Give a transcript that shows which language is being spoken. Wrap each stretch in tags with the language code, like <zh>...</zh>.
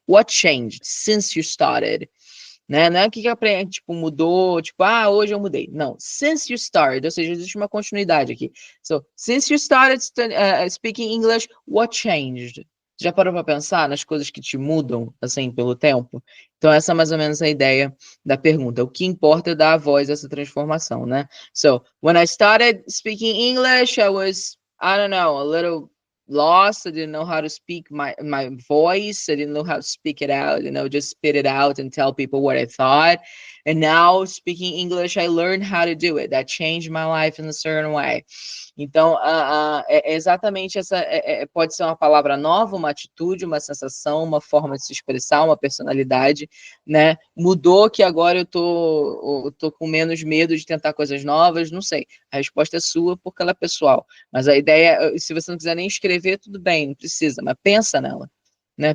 <en>What changed since you started?</en> <pt>Né? Não é o que aprende, tipo, mudou, tipo, hoje eu mudei. Não,</pt> <en>since you started,</en> <pt>ou seja, existe uma continuidade aqui.</pt> <en>So, since you started speaking English, what changed?</en> <pt>Já parou para pensar nas coisas que te mudam, assim, pelo tempo? Então, essa é mais ou menos a ideia da pergunta. O que importa é dar a voz a essa transformação, né?</pt> <en>So, when I started speaking English, I was, I don't know, a little lost. I didn't know how to speak my voice. I didn't know how to speak it out, just spit it out and tell people what I thought. And now, speaking English, I learned how to do it. That changed my life in a certain way.</en> <pt>Então, é exatamente essa, pode ser uma palavra nova, uma atitude, uma sensação, uma forma de se expressar, uma personalidade, né? Mudou que agora eu tô com menos medo de tentar coisas novas, não sei. A resposta é sua porque ela é pessoal. Mas a ideia, se você não quiser nem escrever, tudo bem, não precisa, mas pensa nela, né?</pt>